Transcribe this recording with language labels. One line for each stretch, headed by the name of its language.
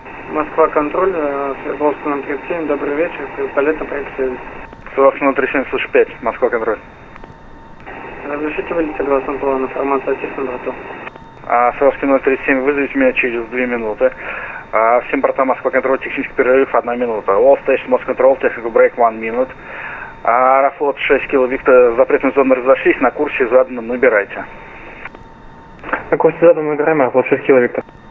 Russian: Москва контроль, Свердловский 37, добрый вечер, вертолет, проекция. Свердловский 37, слышу 5, Москва контроль. Разрешите вылететь согласно плану, информация о чистом борту. Свердловский 37, вызовите меня через 2 минуты. Всем бортам Москва контроль, технический перерыв 1 минута.
English: All station Москва контроль, technical break 1 minute.
Russian: Аэрофлот 6 кило Виктор, запретную зону разошлись, на курсе заданном набирайте. На курсе заданном набираем, Аэрофлот 6 кило Виктор.